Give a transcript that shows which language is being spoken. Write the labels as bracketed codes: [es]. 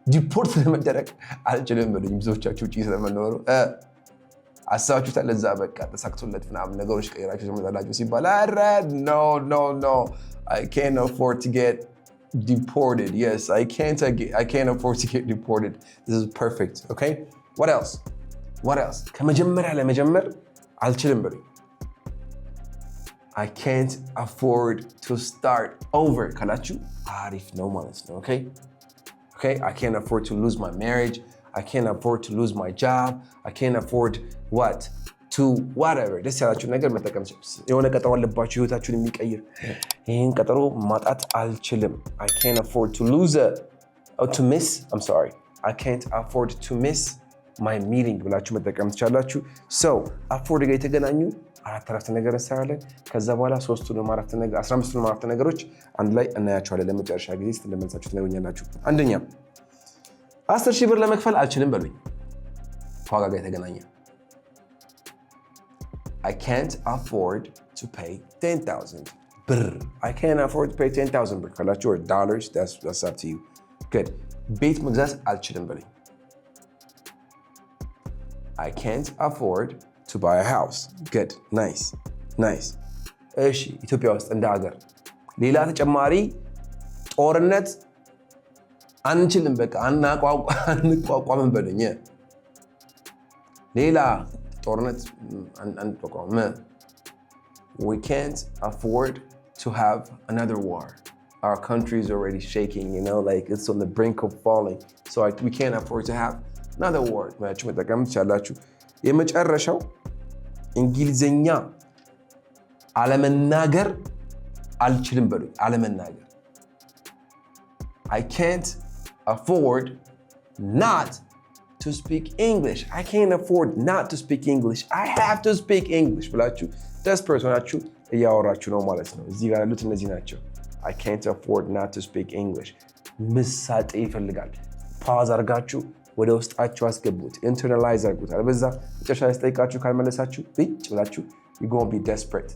[am] ዲፖርት ለመደረግ አልችልም በሉኝ ብዙዎቻችሁ ውጪ ስለምኖሩ አሳባችሁታል ለዛ በቃ ተሳክቶለት ምናምን ነገሮች ቀይራችሁ ተመጣላችሁ ሲባል አረ [en] no I can't afford to get deported yes I can't afford to get deported this is perfect okay what else [am] ከመጀመሪያ ለመጀመር አልችልም በሉኝ [en] I can't afford to start over [am] ካላችሁ አሪፍ ነው ማለት ነው [en] okay I can't afford to lose my marriage I can't afford to lose my job. I can't afford what? To whatever. [am] ደስ ያላችሁ ነገር መጠቀም የሆነ ቀጠሮ አለባችሁ ህይወታችሁን የሚቀይር ይሄን ቀጠሮ ማጣት አልችልም. [en] I can't afford to lose to miss. I'm sorry. I can't afford to miss my meeting [am] ብላችሁ መጠቀም ትችላላችሁ. So afford ጋር የተገናኙ አራት አረፍተ ነገር እንሰራለን. ከዛ በኋላ 3ቱንም አረፍተ ነገር 15ቱንም አረፍተ ነገሮች አንድ ላይ እናያቸዋለን። ለመጨረሻ ጊዜ ስትለመልሳችሁ ትነግሩኛላችሁ። አንደኛ 10,000 ብር ለመክፈል አልችልም በሉኝ። ከዋጋ ጋር የተገናኘ [en] I can't afford to pay 10,000 [am] ብር. [en] I can't afford to pay 10,000 ብር ካላችሁ or dollars, that's up to you. Good. [am] ቤት መግዛት አልችልም በሉኝ. [en] I can't afford to buy a house. Good. Nice. [am] እሺ ኢትዮጵያ ውስጥ እንደ ሀገር ሌላ ተጨማሪ ጦርነት አንችልም በቃ አንቋቋምም በሉኝ። ሌላ ጦርነት አንቋቋም. [en] We can't afford to have another war. Our country is already shaking, you know, like it's on the brink of falling. So we can't afford to have another war. [am] መጠቀም ትችላላችሁ። የመጨረሻው እንግሊዘኛ አለመናገር አልችልም በሉኝ። አለመናገር [en] I can't afford not to speak English. I can't afford not to speak English. I have to speak English ብላችሁ desperate ሆናችሁ እያወራችሁ ነው ማለት ነው። [am] እዚህ ጋር ያሉት እነዚህ ናቸው። [en] I can't afford not to speak English. [am] ምሳጤ ይፈልጋል። ፓዝ አድርጋችሁ ወደ ውስጣችሁ አስገቡት። ኢንተርናላይዝ አድርጉት። አለበዛ መጨረሻ ላይ ስጠይቃችሁ ካልመለሳችሁ ብጭ ብላችሁ [en] you're going to be desperate.